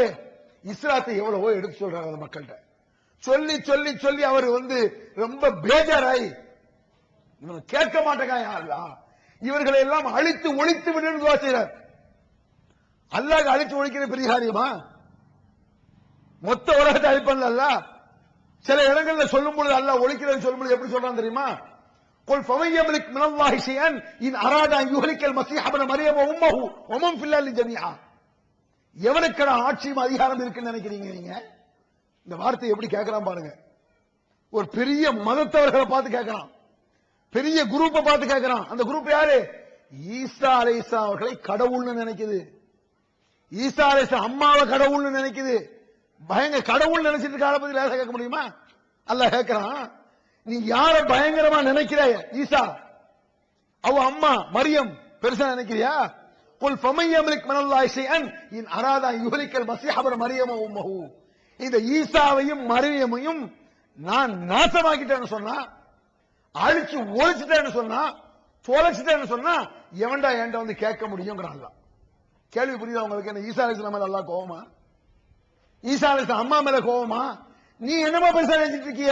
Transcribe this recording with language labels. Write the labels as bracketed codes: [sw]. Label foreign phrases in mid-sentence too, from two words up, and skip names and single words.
[ta] இஸ்லாத்தை எவ்வளவோ எடுத்து சொல்றாரு அந்த மக்கள்கிட்ட. சொல்லி சொல்லி சொல்லி அவர் ரொம்ப பேஜாராய் இவங்க கேட்க மாட்டேங்க. இவர்களை எல்லாம் அழித்து ஒழித்து விடு துவா செய்றார். அல்லாஹ் அழித்து ஒழிக்கிற பெரிய காரியமா? மொத்த உலகத்தை அழிப்பல்ல. சில இடங்கள்ல சொல்லும் பொழுது அல்லாஹ் ஒழிக்கிறேன்னு சொல்லும் பொழுது எப்படி சொல்றான் தெரியுமா? [ar] قل فمن يملك من الله شيئا إن أراد أن يهلك المسيح ابن مريم وأمه ومن في الأرض جميعا. [ta] எவனுக்கு ஆட்சியும் அதிகாரம் இருக்குன்னு நினைக்கிறீங்க நீங்க? இந்த வார்த்தை எப்படி கேட்கறான் பாருங்க. ஒரு பெரிய மதத்தவர்களை பார்த்து கேட்கறான், பெரிய குரூப்பை பார்த்து கேட்கறான். அந்த குரூப் யாரு? ஈசா அலைஹிஸ்ஸலாம் அவர்களை கடவுள்னு நினைக்குது. ஈசா அலைஹிஸ்ஸலாம் அம்மாவை கடவுள்னு நினைக்குது. பயங்கர கடவுள் நினைச்சிட்டு இருக்க ஆளை பத்தி லேசா கேட்க முடியுமா? அல்லாஹ் கேட்கறான், நீ யார பயங்கரமா நினைக்கிற? ஈசா அவ அம்மா மரியம் பெருசா நினைக்கிறியா? [ar] قل فمن يملك من الله شيئا إن أراد أن يهلك المسيح ابن مريم وأمه. [ta] இந்த ஈசாவையும் மரியமையும் நான் நாசமாக்கிட்டேன்னு சொன்னா, அழிச்சு ஒழிச்சுட்டேன்னு சொன்னா, தொலைச்சிட்டேன்னு சொன்னா எவன்டா என்கிட்ட கேட்க முடியுங்கிறான். கேள்வி புரியுதா உங்களுக்கு? என்ன ஈசா அலைஹிஸ்ஸலாம் மேல அல்லாஹ் கோவமா? ஈசா அலைஹிஸ்ஸலாம் அம்மா மேல கோவமா? நீ என்னமா பெருசா நினைச்சிட்டு இருக்கிய?